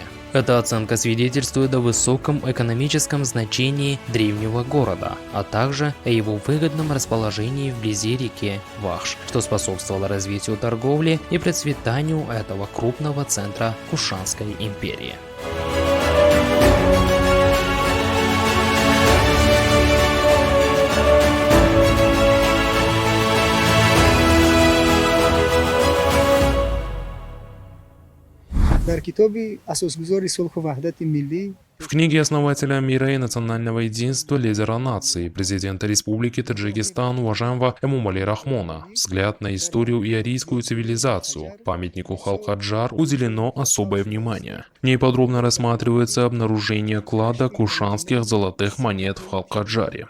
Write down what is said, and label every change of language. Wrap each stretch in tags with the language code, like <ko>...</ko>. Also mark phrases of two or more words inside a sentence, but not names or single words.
<ru>Эта оценка свидетельствует о высоком экономическом значении древнего города, а также о его выгодном расположении вблизи реки Вахш, что способствовало развитию торговли и процветанию этого крупного центра Кушанской империи.</ru> <tg>Дар китоби асосгузори сулҳу ваҳдати миллӣ</tg> <ru>В книге основателя мира и национального единства лидера нации, президента Республики Таджикистан, уважаемого Эмомали Рахмона, «Взгляд на историю и арийскую цивилизацию», памятнику Халкаджар уделено особое внимание. В ней подробно рассматривается обнаружение клада кушанских золотых монет в Халкаджаре.</ru>